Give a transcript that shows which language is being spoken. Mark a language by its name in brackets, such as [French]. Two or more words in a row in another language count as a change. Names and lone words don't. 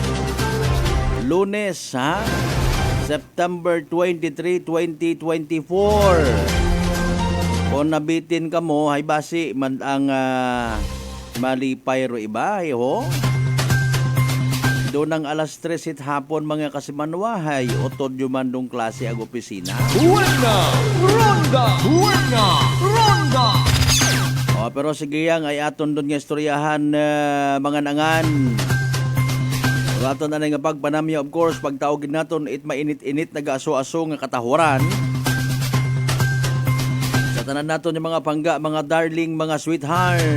[Aklanon] Lunes ha? September 23, 2024. Kung nabitin ka mo, hay basi man ang malipay ro iba, ho? Doon ang alas 3 it hapon mga kasimanwa, hay otod yumandong klase ag opisina. Buena Ronda! Buena Ronda! Pero sige yang ay aton doon nga istoryahan mga nangan. Aton na nga pagpanamya, [English] of course, [Aklanon] pagtaogin naton it mainit-init nag-aso-aso nga katahuran. Sa tanan naton yung mga pangga, mga darling, mga sweetheart.